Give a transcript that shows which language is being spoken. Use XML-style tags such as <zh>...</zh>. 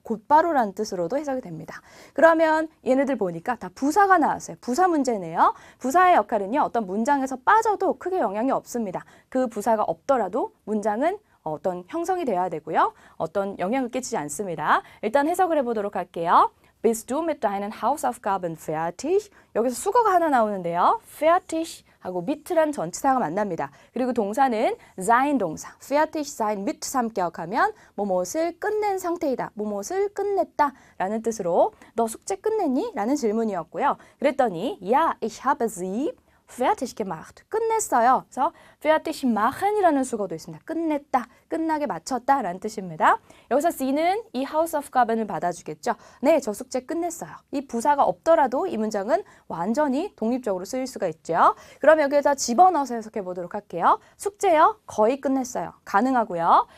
<ko>곧바로라는 뜻으로도 해석이 됩니다. 그러면 얘네들 보니까 다 부사가 나왔어요. 부사 문제네요. 부사의 역할은요. 어떤 문장에서 빠져도 크게 영향이 없습니다. 그 부사가 없더라도 문장은 어떤 형성이 돼야 되고요. 어떤 영향을 끼치지 않습니다. 일단 해석을 해보도록 할게요.</ko> <de>Bist du mit deinen Hausaufgaben fertig?</de> <ko>여기서 수거가 하나 나오는데요. fertig 하고 mit란 전치사가 만납니다. 그리고 동사는 sein 동사,</ko> <de>fertig sein mit</de> <ko>3격하면 뭐뭇을 끝낸 상태이다, 뭐뭇을 끝냈다 라는 뜻으로 너 숙제 끝냈니? 라는 질문이었고요.</ko> <de>그랬더니 ja, ich habe sie fertig gemacht.</de> <ko>끝냈어요. 그래서</ko> <de>fertig machen</de> <ko>이라는 수거도 있습니다. 끝냈다, 끝나게 마쳤다 라는 뜻입니다. 여기서 C는 이 Hausaufgaben을 받아주겠죠. 네, 저 숙제 끝냈어요. 이 부사가 없더라도 이 문장은 완전히 독립적으로 쓰일 수가 있죠. 그럼 여기에다 집어넣어서 해석해 보도록 할게요. 숙제요? 거의 끝냈어요. 가능하고요.</ko>